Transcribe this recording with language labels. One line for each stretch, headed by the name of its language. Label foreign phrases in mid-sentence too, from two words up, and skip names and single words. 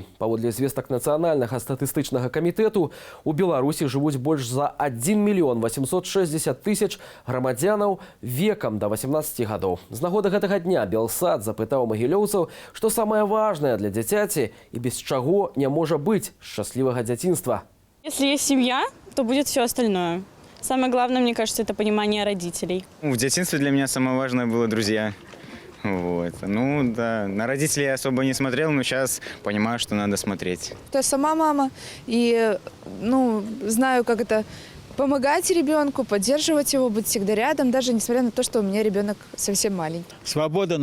Belarusian: Паводле звестак нацыянальнага статыстычнага камітэту, у Беларусі жывуць больш за 1 мільён 860 тысяч грамадзянаў векам да 18 гадоў. З нагоды гэтага дня Белсат запытаў магілёўцаў, што самае важнае для дзіцяці і без чаго не можа быць шчаслівага дзяцінства.
Russian: Если есть семья, то будет все остальное. Самое главное, мне кажется, это понимание родителей. В детстве для меня самое важное было друзья. На родителей я особо не смотрел, но сейчас понимаю, что надо смотреть. Я сама мама и, знаю, как это помогать ребенку, поддерживать его, быть всегда рядом, даже несмотря на то, что у меня ребенок совсем маленький.